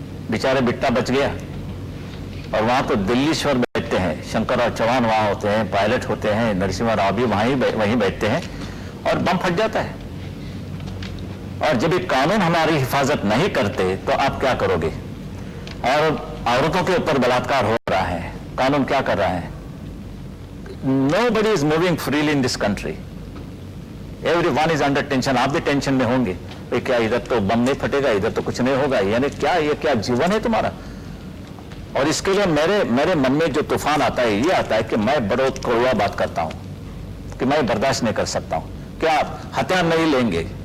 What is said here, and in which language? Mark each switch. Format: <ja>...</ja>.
<hi>बेचारे बिट्टा बच गया, और वहां तो दिल्लीश्वर बैठते हैं, शंकरराव चौहान वहां होते हैं, पायलट होते हैं, नरसिम्हा राव भी वहीं बैठते हैं, और बम फट जाता है। और जब ये कानून हमारी हिफाजत नहीं करते तो आप क्या करोगे? और औरतों के ऊपर बलात्कार हो रहा है, कानून क्या कर रहा है?</hi> <en>Nobody is moving freely in this country. Everyone is under tension.</en> <hi>आप भी टेंशन में होंगे, क्या इधर तो बम नहीं फटेगा, इधर तो कुछ नहीं होगा, यानी क्या जीवन है तुम्हारा? और इसके लिए मेरे मन में जो तूफान आता है, ये आता है कि मैं बड़ो कड़वा बात करता हूं कि मैं बर्दाश्त नहीं कर सकता हूं। क्या आप हथियार नहीं लेंगे</hi>